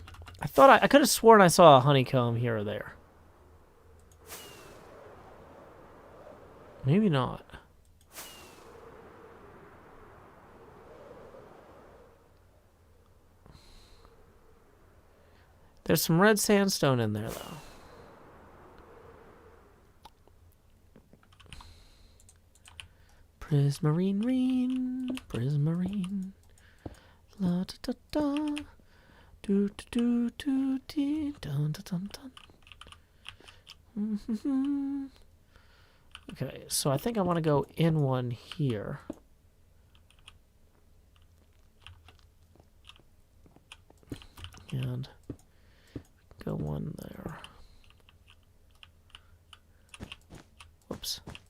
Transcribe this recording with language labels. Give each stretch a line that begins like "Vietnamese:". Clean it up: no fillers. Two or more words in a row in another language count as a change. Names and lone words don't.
English: I thought I could have sworn I saw a honeycomb here or there. Maybe not. There's some red sandstone in there, though. Prismarine, prismarine. La da da da. Do do do do dee dun dun dun dun. Okay, so I think I want to go in one here. And go one there. Whoops.